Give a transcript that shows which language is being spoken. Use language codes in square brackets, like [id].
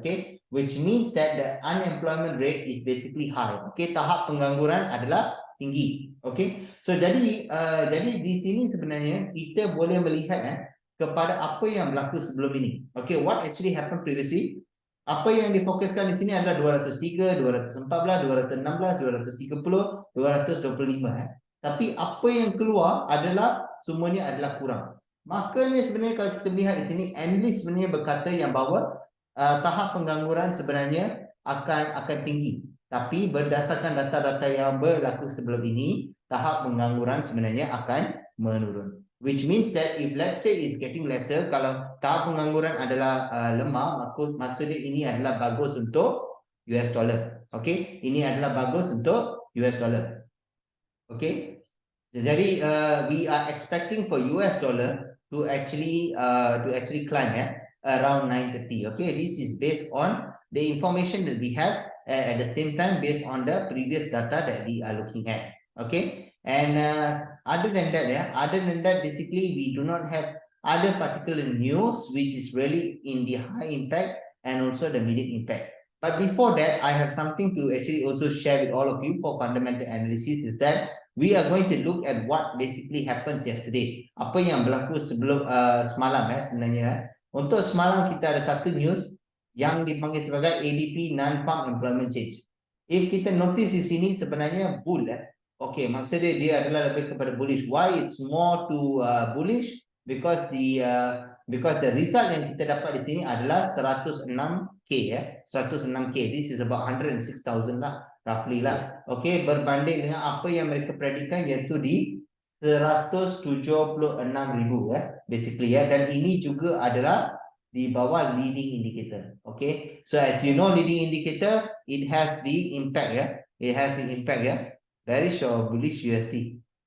[en] Okay, which means that the unemployment rate is basically high. [ms] Okay, tahap pengangguran adalah tinggi. Okay, so jadi di sini sebenarnya kita boleh melihat kepada apa yang berlaku sebelum ini. [en] Okay, what actually happened previously? [ms] Apa yang difokuskan di sini adalah 203, 214, 216, 230, 225. Tapi apa yang keluar adalah semuanya adalah kurang. Makanya sebenarnya kalau kita melihat di sini, analis sebenarnya berkata yang bahawa tahap pengangguran sebenarnya akan tinggi. Tapi berdasarkan data-data yang berlaku sebelum ini, tahap pengangguran sebenarnya akan menurun. [en] Which means that if let's say it's getting lesser, [ms] kalau tahap pengangguran adalah lemah, maksudnya ini adalah bagus untuk US dollar. Okay, ini adalah bagus untuk US dollar. [en] Okay, jadi we are expecting for US dollar to actually climb around 930. Okay, this is based on the information that we have, at the same time based on the previous data that we are looking at. Okay, and other than that, basically we do not have other particular news which is really in the high impact and also the medium impact. But before that, I have something to actually also share with all of you for fundamental analysis, is that we are going to look at what basically happens yesterday. [ms] Apa yang berlaku sebelum semalam sebenarnya. Untuk semalam kita ada satu news yang dipanggil sebagai ADP non-farm employment change. If kita notice di sini sebenarnya bull. Okay, maksudnya dia adalah lebih kepada bullish. [en] Why it's more to bullish? Because the result [ms] yang kita dapat di sini adalah 106k 106k. [en] This is about 106,000 lah, roughly lah. [ms] Okay, berbanding dengan apa yang mereka predikkan, iaitu di 176,000 basically dan ini juga adalah di bawah leading indicator. [en] Okay, so as you know, leading indicator, it has the impact it has the impact bearish or bullish USD.